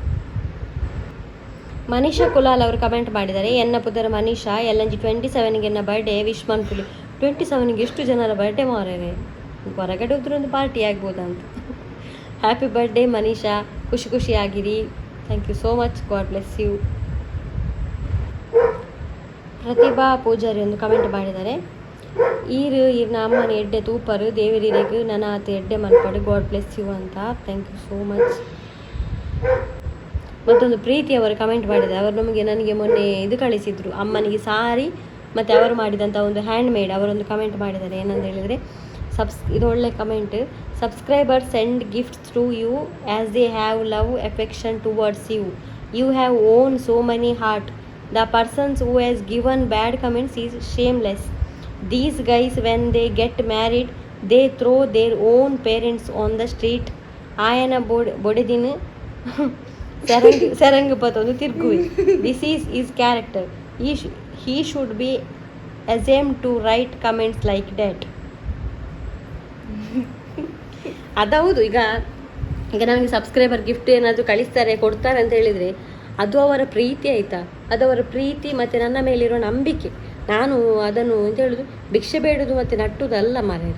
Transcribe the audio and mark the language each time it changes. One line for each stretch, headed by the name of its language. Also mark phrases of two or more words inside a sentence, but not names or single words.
Kannada: ಮನೀಷಾ ಕುಲಾಲ್ ಅವರು ಕಮೆಂಟ್ ಮಾಡಿದ್ದಾರೆ.
Tulu: ಎನ್ನ ಪುದರ ಮನೀಷಾ ಎಲ್ಲಂಜಿ 27ಗೆ ಎನ್ನ
English: birthday wish
Tulu: ಮನ್ಪುಲಿ.
Kannada: 27ಗೆ ಎಷ್ಟು ಜನರ ಬರ್ಡೇ ಮಾರೇ, ಹೊರಗಡೆ ಹೋದ್ರೆ ಒಂದು ಪಾರ್ಟಿ ಆಗ್ಬೋದಾ ಅಂತ.
English: happy birthday
Kannada: ಮನೀಷಾ, ಖುಷಿಯಾಗಿರಿ.
English: thank you so much, God bless you.
Kannada: ಪ್ರತಿಭಾ ಪೂಜಾರಿ ಒಂದು ಕಮೆಂಟ್ ಮಾಡಿದ್ದಾರೆ.
Tulu: ಈರ್ನ ಅಮ್ಮನ ಎಡ್ಡೆ ತೂಪರು ದೇವರಿಗೆ ನನ್ನ ಆತ ಎಡ್ಡೆ ಮನ್ಪಾಡು,
English: God bless you ಅಂತ. thank you so much.
Kannada: ಮತ್ತೊಂದು ಪ್ರೀತಿ ಅವರು ಕಮೆಂಟ್ ಮಾಡಿದ್ದಾರೆ. ಅವರು ನನಗೆ ಮೊನ್ನೆ ಇದು ಕಳಿಸಿದ್ರು, ಅಮ್ಮನಿಗೆ ಸಾರಿ ಮತ್ತು ಅವರು ಮಾಡಿದಂಥ ಒಂದು
English: hand made.
Kannada: ಅವರೊಂದು ಕಮೆಂಟ್ ಮಾಡಿದ್ದಾರೆ. ಏನಂತ ಹೇಳಿದರೆ, ಇದು ಒಳ್ಳೆ ಕಮೆಂಟ್.
English: subscriber send gifts to you as they have love affection towards you. you have won so many heart. The persons who has given bad comments is shameless. These guys, when they get married, they throw their own parents on the street.
Tulu: Ayana bodedin sarang patonu tirguvi.
English: This is his character. He should be ashamed to write comments like that.
Kannada: ಅದೌದು. ಈಗ ನನಗೆ ಸಬ್ಸ್ಕ್ರೈಬರ್ ಗಿಫ್ಟ್ ಏನಾದರೂ ಕಳಿಸ್ತಾರೆ ಕೊಡ್ತಾರೆ ಅಂತ ಹೇಳಿದರೆ ಅದು ಅವರ ಪ್ರೀತಿ ಆಯಿತಾ, ಅದು ಅವರ ಪ್ರೀತಿ ಮತ್ತು ನನ್ನ ಮೇಲಿರೋ ನಂಬಿಕೆ. ನಾನು ಅದನ್ನು ಎಂತ ಹೇಳೋದು, ಭಿಕ್ಷೆ ಬೇಡೋದು ಮತ್ತು
Tulu: ನಟ್ಟುದಲ್ಲ ಮಾರ್ರೆ.